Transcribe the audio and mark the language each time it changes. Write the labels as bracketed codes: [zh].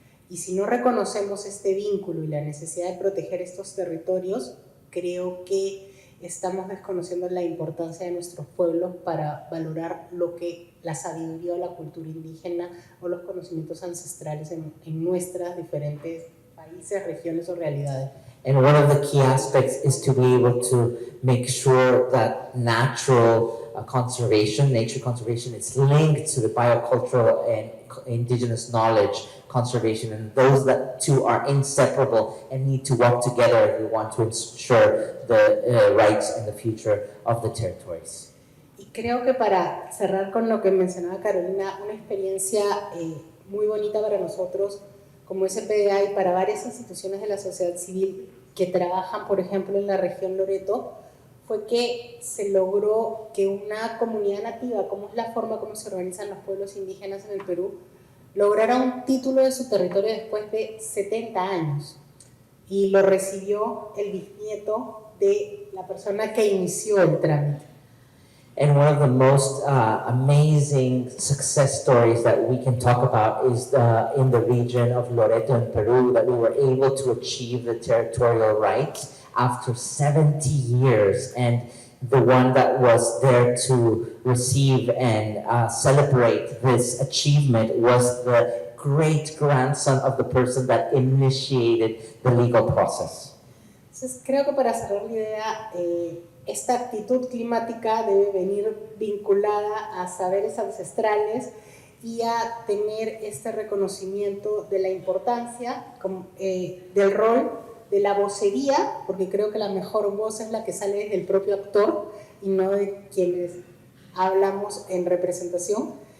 [es] Y si no reconocemos este vínculo y la necesidad de proteger estos territorios, creo que estamos desconociendo la importancia de nuestros pueblos para valorar lo que la sabiduría o la cultura indígena o los conocimientos ancestrales en nuestras diferentes países, regiones o realidades. [en] And one of the key aspects is to be able to make sure that nature conservation is linked to the biocultural and indigenous knowledge conservation, and those that two are inseparable and need to work together if we want to ensure the rights and the future of the territories. [es] Y creo que para cerrar con lo que mencionaba Carolina, una experiencia muy bonita para nosotros como SPDA y para varias instituciones de la sociedad civil que trabajan, por ejemplo, en la región Loreto, fue que se logró que una comunidad nativa, como es la forma como se organizan los pueblos indígenas en el Perú, lograra un título de su territorio después de 70 años. Y lo recibió el bisnieto de la persona que inició el trámite. [en] And one of the most amazing success stories that we can talk about is in the region of Loreto in Peru, that we were able to achieve the territorial rights after 70 years. And the one that was there to receive and celebrate this achievement was the great-grandson of the person that initiated the legal process. [es] Entonces, creo que para cerrar la idea, esta actitud climática debe venir vinculada a saberes ancestrales y a tener este reconocimiento de la importancia del rol de la vocería, porque creo que la mejor voz es la que sale desde el propio actor y no de quienes hablamos en representación.